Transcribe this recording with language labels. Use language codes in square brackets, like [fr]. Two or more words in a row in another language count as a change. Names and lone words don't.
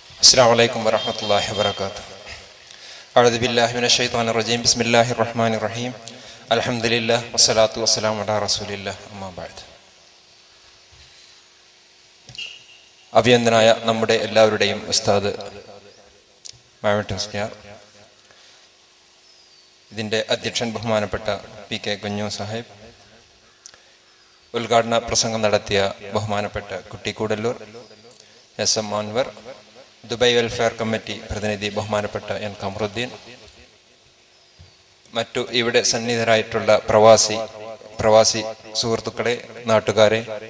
[ar] السلام عليكم ورحمة الله وبركاته. أعوذ بالله من الشيطان الرجيم. بسم الله الرحمن الرحيم. الحمد لله والصلاة والسلام على رسول الله. أما بعد. [ml] അഭിനന്ദനായ നമ്മുടെ എല്ലാവരുടെയും ഉസ്താദ് മാവട്ടം സ്റ്റാർ, ഇതിൻ്റെ അധ്യക്ഷൻ ബഹുമാനപ്പെട്ട PK കുഞ്ഞു സാഹിബ്, ഉദ്ഘാടന പ്രസംഗം നടത്തിയ ബഹുമാനപ്പെട്ട കുട്ടിക്കൂടല്ലൂർ SM അൻവർ, ദുബായ് വെൽഫെയർ കമ്മിറ്റി പ്രതിനിധി ബഹുമാനപ്പെട്ട N കമറുദ്ദീൻ, മറ്റു ഇവിടെ സന്നിഹിതരായിട്ടുള്ള പ്രവാസി സുഹൃത്തുക്കളെ, നാട്ടുകാരെ,